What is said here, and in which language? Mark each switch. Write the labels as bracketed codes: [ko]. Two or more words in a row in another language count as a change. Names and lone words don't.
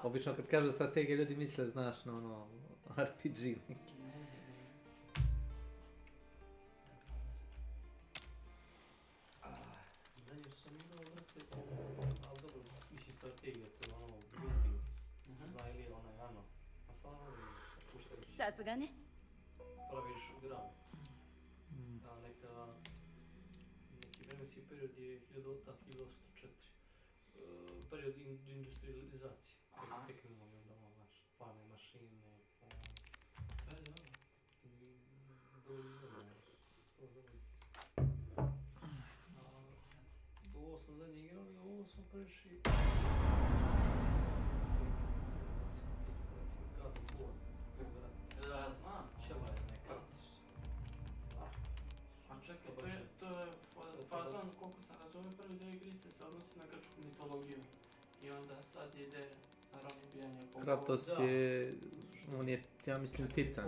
[sr] Obično kad kaže strategija ljudi misle, znaš, na ono RPG neki. Zadnje što sam igrao vrte, ali dobro, više strategija, to je ono building, dva ili onaj ano, a stvarno puštajući. [ja] さすがね。 [sr] Praviš grad. A neki vremenski period je 1804. Period industrializacije. Tehnologija, da ono, znaš, parne mašine, sve je ono. Ovo smo zadnje igrali, a ovo smo prešli... God of War. Da, znam. Čela je neka. A čekaj, to je fazon, koliko sam razumio, prvi dio igrice se odnosi na grčku mitologiju. I onda sad ide na robijanje bogova. Kratos je, on je, ja mislim, Titan.